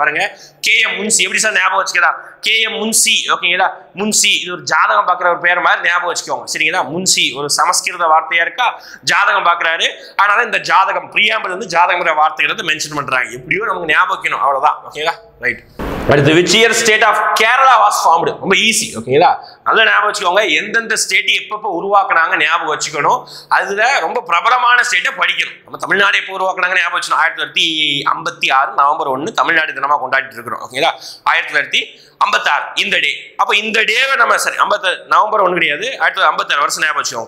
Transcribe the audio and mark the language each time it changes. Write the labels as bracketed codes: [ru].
[ta] பாருங்க, KM முன்சி எப்படி sir ஞாபகம் வச்சுக்கலாம்? KM முன்சி. ஓகேங்களா, முன்சி இது ஒரு ஜாதகம் பார்க்குற ஒரு பேர் மாதிரி ஞாபகம் வச்சுக்கோங்க. சரிங்களா, முன்சி ஒரு சமஸ்கிருத வார்த்தையா இருக்கா, ஜாதகம் பார்க்குறாரு. அதனால இந்த ஜாதகம் பிரியாம்பிள் வந்து ஜாதகம்ங்கிற வார்த்தைகளை மென்ஷன் பண்றாங்க. எப்படியோ நமக்கு ஞாபகம் வைக்கணும், அவ்வளவுதான். ஓகேங்களா, ரைட். அடுத்து [en] which year state of Kerala was formed? [ta] ரொம்ப ஈஸி. ஓகேங்களா, நல்லா ஞாபகம் வச்சுக்கோங்க. எந்தெந்த ஸ்டேட் எப்பப்போ உருவாக்குனாங்க ஞாபகம் வச்சுக்கணும். அதுல ரொம்ப பிரபலமான ஸ்டேட்டை படிக்கணும். நம்ம தமிழ்நாடு எப்போ உருவாக்குனாங்க ஞாபகம் வச்சுக்கணும். 1956 நவம்பர் 1 தமிழ்நாடு தினமா கொண்டாடிட்டு இருக்கிறோம். ஓகேங்களா, 1956 இந்த டே. அப்போ இந்த டேவை நம்ம சரி நவம்பர் 1 கிடையாது, 1956 வருஷம் ஞாபகம் வச்சுக்கோங்க.